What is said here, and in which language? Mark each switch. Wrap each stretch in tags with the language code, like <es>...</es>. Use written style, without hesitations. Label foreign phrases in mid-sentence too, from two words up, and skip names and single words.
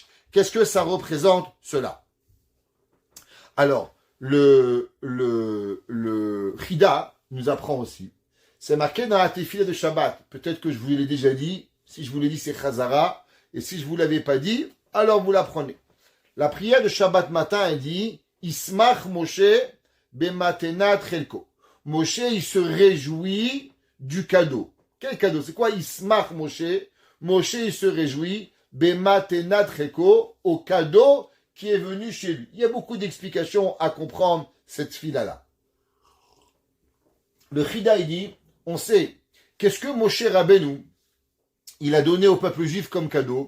<fr>Qu'est-ce que ça représente cela? Alors, le Chida nous apprend aussi. C'est marqué dans la Tefila de Shabbat. Peut-être que je vous l'ai déjà dit. Si je vous l'ai dit, c'est Chazara. Et si je vous l'avais pas dit, alors vous l'apprenez. La prière de Shabbat matin, elle dit,</fr> <he>ישמח משה במתנת חלקו.</he> <fr>Moshe, il se réjouit du cadeau. Quel cadeau? C'est quoi Ismach Moshe? Moshe, il se réjouit</fr> <he>במתנת חלקו,</he> <fr>au cadeau qui est venu chez lui. Il y a beaucoup d'explications à comprendre cette fila-là. Le Chida, il dit, on sait, qu'est-ce que Moshe Rabbeinu, il a donné au peuple juif comme cadeau?</fr>